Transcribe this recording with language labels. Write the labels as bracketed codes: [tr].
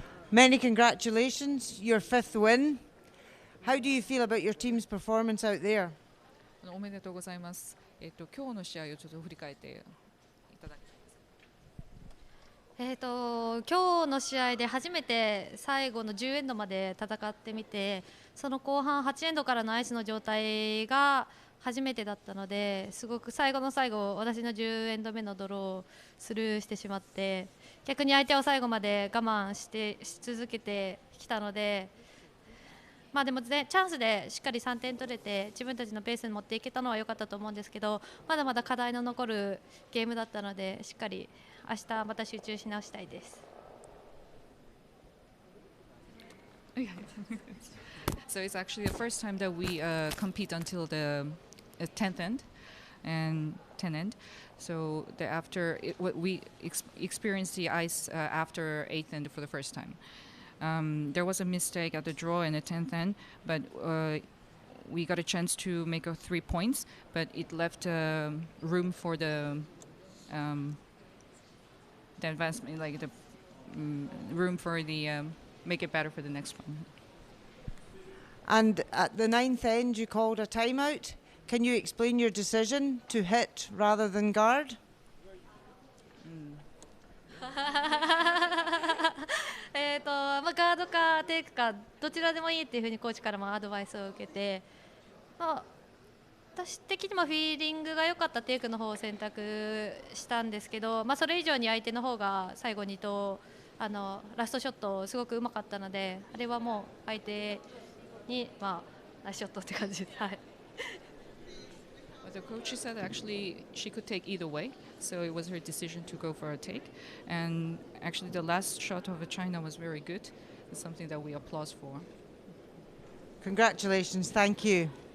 [en] Many congratulations, your 5th win. How do you feel about your team's performance out there? [ja] おめでとうございます。今日の試合をちょっと振り返っていただき今日の試合で初めて最後の10エンドまで戦ってみて、その後半8エンドからのアイスの状態が初めてだったので、すごく最後の最後私の10エンド目のドローをスルーしてしまって、逆に相手を最後まで我慢し続けてきたので、まあでもチャンスでしっかり3点取れて自分たちのペースに持っていけたのは良かったと思うんですけど、まだまだ課題の残るゲームだったので、しっかり明日また集中し直したいです。 [en] So it's actually the first time that we compete until the 10th end and 10th end. So we experienced the ice after 8th end for the first time. There was a mistake at the draw in the 10th end, but we got a chance to make 3 points, but it left room for the advancement, like the room for the make it better for the next one. And at the 9th end, you called a timeout. Can you explain your decision to hit rather than guard? [ja] まあガードかテイクかどちらでもいいっていうふうにコーチからもアドバイスを受けて、まあ、私的にもフィーリングが良かったテイクの方を選択したんですけど、まあ、それ以上に相手の方が最後にラストショットすごくうまかったので、あれはもう相手に、まあ、ナイスショットって感じで、はい。 [en] The coach said actually she could take either way, so it was her decision to go for a take. And actually the last shot of China was very good. It's something that we applaud for. Congratulations, thank you.